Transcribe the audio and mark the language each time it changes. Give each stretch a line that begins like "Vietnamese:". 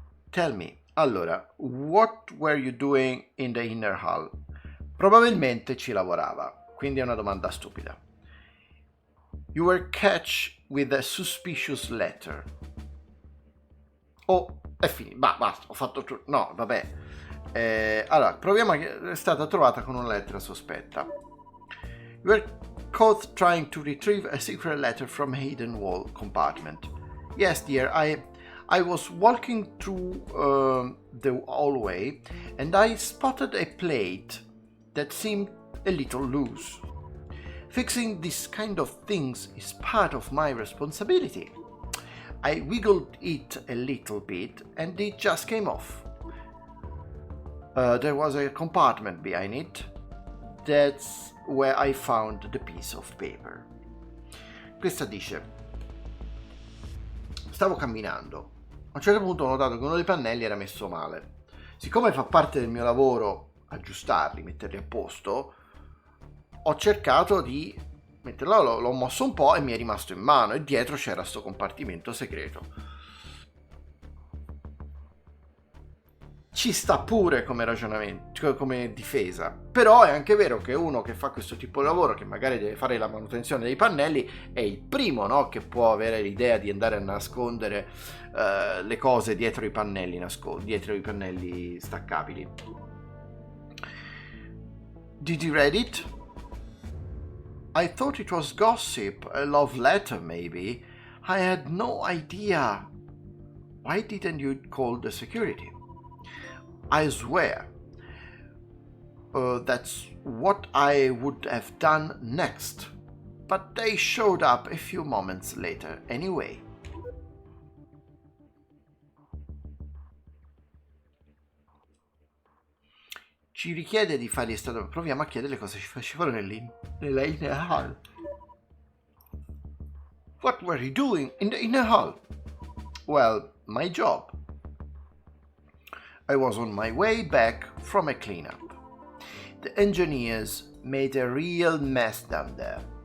English: Tell me. Allora, what were you doing in the inner hall?
Italian: Probabilmente ci lavorava, quindi è una domanda stupida.
English: You were catch with a suspicious letter.
Italian: Oh, è finito. Basta, ho fatto tutto. No, vabbè. Allora, proviamo. È stata trovata con una lettera sospetta.
English: You were caught trying to retrieve a secret letter from a hidden wall compartment. Yes, dear, I was walking through the hallway and I spotted a plate that seemed a little loose. Fixing this kind of things is part of my responsibility. I wiggled it a little bit and it just came off. There was a compartment behind it. That's where I found the piece of paper.
Italian: Questa dice: stavo camminando. A un certo punto ho notato che uno dei pannelli era messo male. Siccome fa parte del mio lavoro aggiustarli, metterli a posto, ho cercato di metterlo, l'ho mosso un po' e mi è rimasto in mano e dietro c'era sto compartimento segreto. Ci sta pure come ragionamento, cioè come difesa, però è anche vero che uno che fa questo tipo di lavoro, che magari deve fare la manutenzione dei pannelli, è il primo, no, che può avere l'idea di andare a nascondere le cose dietro i pannelli, dietro i pannelli staccabili.
English: Did you read it? I thought it was gossip, a love letter maybe. I had no idea. Why didn't you call the security? I swear, that's what I would have done next, but they showed up a few moments later anyway.
Italian: Ci richiede di fare stato. Proviamo a chiedere cosa ci facevano nella inner hall.
English: What were you doing in the inner hall? Well, my job. I was on my way back from a cleanup. The engineers made a real mess down there.